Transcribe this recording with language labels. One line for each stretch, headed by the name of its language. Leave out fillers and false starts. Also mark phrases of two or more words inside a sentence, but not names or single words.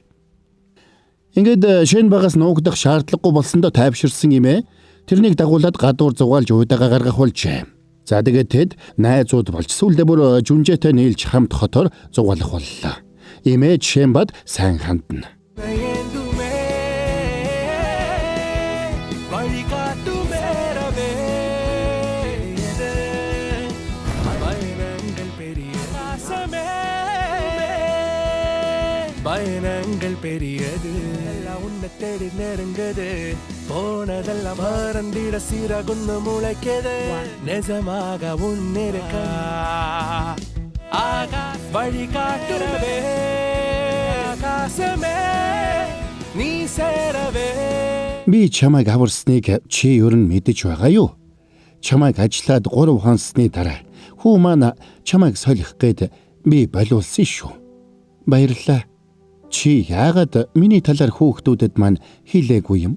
Mongolian: Ингээд Шенбагаас нуугдах шаардлагагүй болсондоо тайвширсан юм ээ. Тэрнийг дагуулад гадуур зугаалж уйдагаа гаргах болжээ. За тэгээд тэд найзууд болж сүүлдээ бүр жүнжээтэй нийлж хамт хотоор зугаалах боллоо. Имэж Шенбад сайн хандна.
Tamil: பயணங்கள் பெரியது எல்லாம் உன்னை தேடி நெருங்குது போனதெல்லாம் மறந்திட சீரகுன்னு முளைக்குது நிஜமாக உன்னிருக்க வழி காட்டுறவே ஆகாசமே நீ சேரவே
Mongolian: Би чамайг аварсныг чи ер нь мэдэж байгаа юу? Чамайг ажиллаад 3 хонсны дараа хүү маань чамайг солих гээд би болиулсан шүү. Баярлалаа. Чи яагаад миний талаар хүүхдүүдэд маань хэлээгүй юм?